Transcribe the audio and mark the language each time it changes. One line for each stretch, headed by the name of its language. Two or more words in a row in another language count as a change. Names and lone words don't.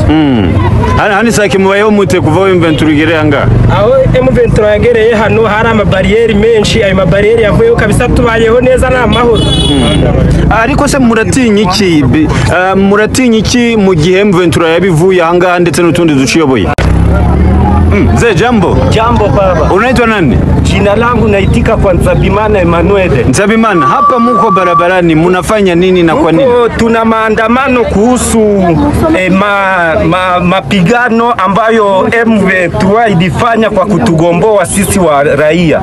Kinyarwanda: Hano Sake mubayeho mute kuva M23 igereye anga? Aho M23 yagereye hano hari amabariyeri menshi, ayo mabariyeri yavuyeho kabisa tubayeho neza na amahoro. Ariko se muratinya iki mu gihe M23 yabivuye ahangaha ndetse n'utundi duciyoboye?
Swahili: Mzee jambo. Jambo baba. Unaitwa nani? Jina langu naitika kwa Nzabimana Emmanuel. Nzabimana, hapa muko barabarani munafanya nini na kwa nini? Tuna maandamano kuhusu mapigano ambayo M23 ilifanya kwa kutugomboa sisi wa raia.